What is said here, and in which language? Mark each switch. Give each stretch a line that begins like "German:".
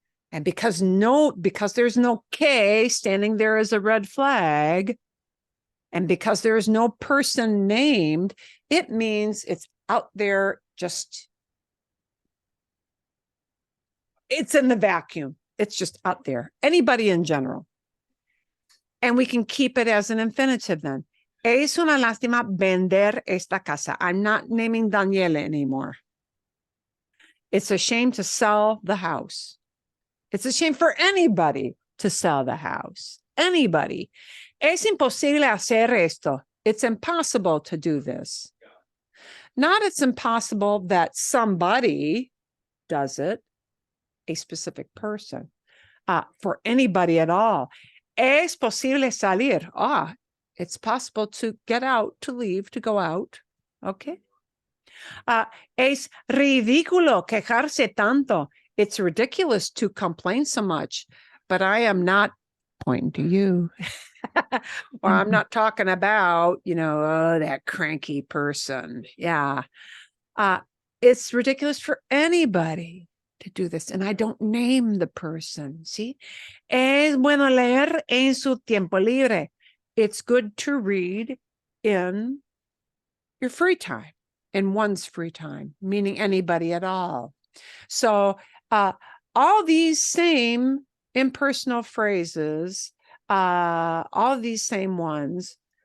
English: And because there's no que standing there as a red flag, and because there is no person named, it means it's out there, just it's in the vacuum. It's just out there. Anybody in general. And we can keep it as an infinitive then.
Spanish: Es una lástima vender esta casa.
English: I'm not naming Daniela anymore. It's a shame to sell the house. It's a shame for anybody to sell the house. Anybody.
Spanish: Es imposible hacer esto.
English: It's impossible to do this. Not it's impossible that somebody does it, a specific person, for anybody at all.
Spanish: Es posible salir.
English: It's possible to get out, to leave, to go out. Okay.
Spanish: Es ridículo quejarse tanto.
English: It's ridiculous to complain so much, but I am not pointing to you. Or I'm not talking about, that cranky person. Yeah. It's ridiculous for anybody to do this. And I don't name the person. See?
Spanish: Es bueno leer en su tiempo libre.
English: It's good to read in your free time, in one's free time, meaning anybody at all. So all these same impersonal phrases, all these same ones